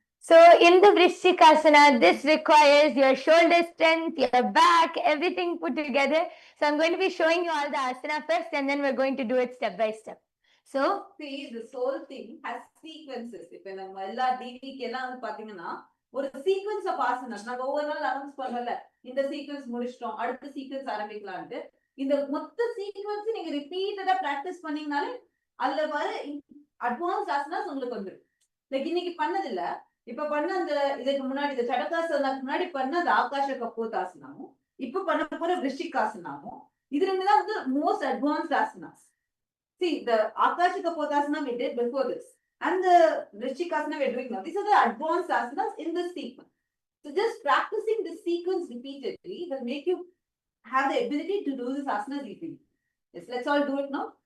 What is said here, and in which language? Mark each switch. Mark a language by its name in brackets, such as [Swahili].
[English] So in the Vrishchikasana, this requires your shoulder strength, your back, everything put together. So I'm going to be showing you all the asana first, and then we're going to do it step by step. So see, this whole thing has sequences. If we all DVK ஒரு sequence of asanas. [Tamil] நான் ஒவ்வொரு நாள் announce பண்ணல, இந்த sequence முடிச்சிட்டோம், அடுத்த sequence ஆரம்பிக்கலாம்னு. இந்த மொத்த சீக்வென்ஸ் நீங்க ரிப்பீட்டடா பிராக்டிஸ் பண்ணீங்கனாலே அதுல வர அட்வான்ஸ் ஆசனாஸ் உங்களுக்கு வந்துடும். லைக் இன்னைக்கு பண்ணது இல்ல, இப்ப பண்ண அந்த இதுக்கு முன்னாடி இந்த சடகாசனாக்கு முன்னாடி பண்ண அந்த ஆகாஷ கபோதாசனாவும் இப்ப பண்ண போற விருஷ்டிகாசனாவும் இது ரெண்டு தான் வந்து most advanced asanas. [English] See, the Akasha Kapotasana we did before this and the Vrishchikasana we are doing now. These are the advanced asanas in this sequence. So just practicing this sequence repeatedly will make you have the ability to do this asanas easily. Yes, let's all do it now.